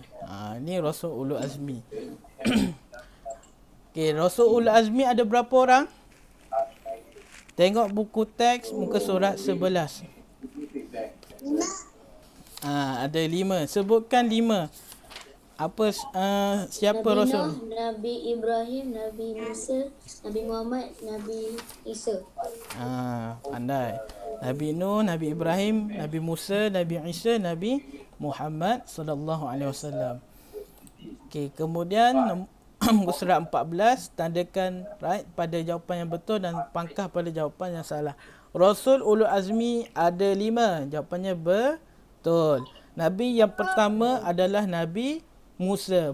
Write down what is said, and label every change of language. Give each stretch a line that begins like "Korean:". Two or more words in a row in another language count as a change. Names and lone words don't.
Malay: Ini Rasul Ulul Azmi. Okey, Rasul Ulul Azmi ada berapa orang? Tengok buku teks muka surat 11. Ada 5. Sebutkan 5. Apa siapa Nabi Rasul? Nuh, Nabi Ibrahim, Nabi Musa, Nabi Muhammad, Nabi Isa. Pandai. Nabi Nuh, Nabi Ibrahim, Nabi Musa, Nabi Isa, Nabi Muhammad
Arabic: صلى الله عليه وسلم.
Malay: Okey, kemudian surat 14, tandakan right pada jawapan yang betul dan pangkah pada jawapan yang salah. Rasul Ulul Azmi ada 5. Jawapannya betul. Nabi yang pertama adalah Nabi Musa.